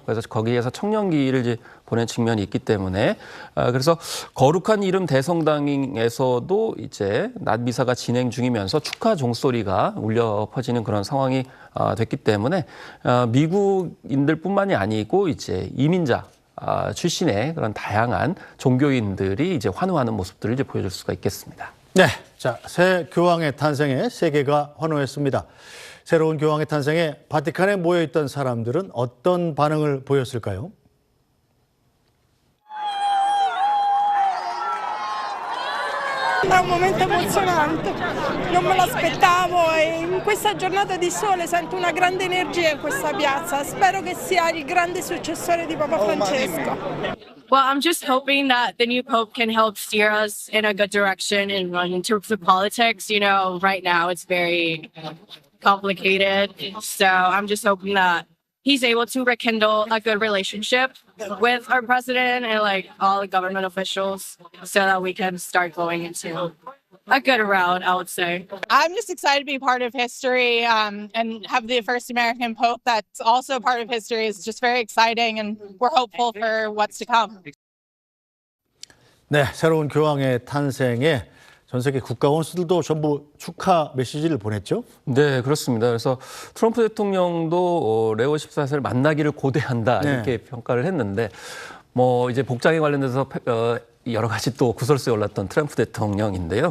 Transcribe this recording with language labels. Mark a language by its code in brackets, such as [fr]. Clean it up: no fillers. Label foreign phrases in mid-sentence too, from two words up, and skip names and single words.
[ko] 그래서 거기에서 청년기를 이제 보낸 측면이 있기 때문에 그래서 거룩한 이름 대성당에서도 이제 낮 미사가 진행 중이면서 축하 종소리가 울려 퍼지는 그런 상황이 됐기 때문에 미국인들뿐만이 아니고 이제 이민자 출신의 그런 다양한 종교인들이 이제 환호하는 모습들을 이제 보여줄 수가 있겠습니다. 네, 자, 새 교황의 탄생에 세계가 환호했습니다. 새로운 교황의 탄생에 바티칸에 모여있던 사람들은 어떤 반응을 보였을까요? [it] È un momento emozionante, non me l'aspettavo e in questa giornata di sole sento una grande energia in questa piazza. Spero che sia il grande successore di Papa Francesco. [en] Well, I'm just hoping that the new Pope can help steer us in a good direction and run in terms of politics. You know, right now it's very complicated. So I'm just hoping that he's able to rekindle a good relationship with our president and like all the government officials so that we can start going into a good route, I would say. I'm just excited to be part of history and have the first American Pope that's also part of history is just very exciting and we're hopeful for what's to come. [ko] 네, 새로운 교황의 탄생에 전 세계 국가 원수들도 전부 축하 메시지를 보냈죠? 네, 그렇습니다. 그래서 트럼프 대통령도 레오 14세를 만나기를 고대한다 이렇게 평가를 했는데 이제 복장에 관련돼서 여러 가지 또 구설수에 올랐던 트럼프 대통령인데요.